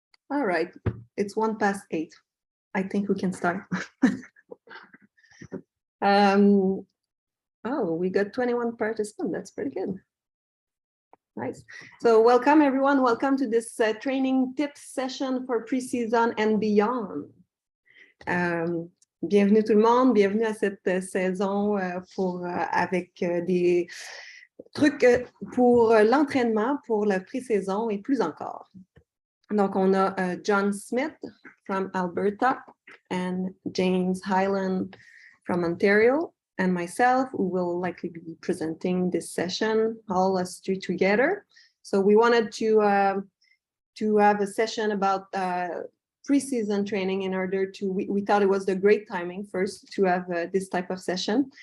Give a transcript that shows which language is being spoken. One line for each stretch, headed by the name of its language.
English: All right, it's 8:01. I think we can start. Oh, we got 21 participants. That's pretty good. Nice. So welcome everyone. Welcome to this training tips session for preseason and beyond.
French: Bienvenue tout le monde, bienvenue à cette saison avec des trucs pour l'entraînement, pour la pré-saison et plus encore. Donc, on a
English: John Smith from Alberta and James Hyland from Ontario and myself, who will likely be presenting this session, all us three together. So we wanted to have a session about preseason training in order to, we thought it was the great timing first to have this type of session.